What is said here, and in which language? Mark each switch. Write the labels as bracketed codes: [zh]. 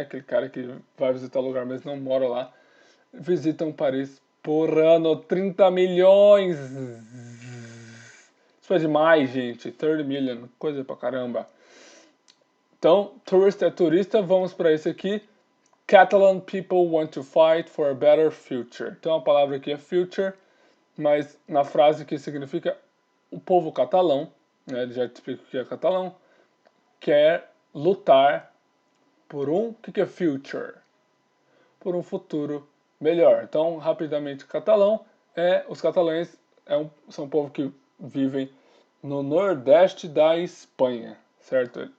[pt] Aquele cara que vai visitar o lugar, mas não mora lá. Visitam Paris por ano 30 milhões. Isso é demais, gente. 30 million, coisa pra caramba. Então, tourist é turista, vamos para esse aqui. [en] Catalan people want to fight for a better future. [pt] Então a palavra aqui é future, mas na frase que significa o povo catalão, né, ele já te explica o que é catalão, quer lutar por um, o que é future? Por um futuro melhor. Então, rapidamente, catalão os catalães são um povo que vivem no nordeste da Espanha, certo?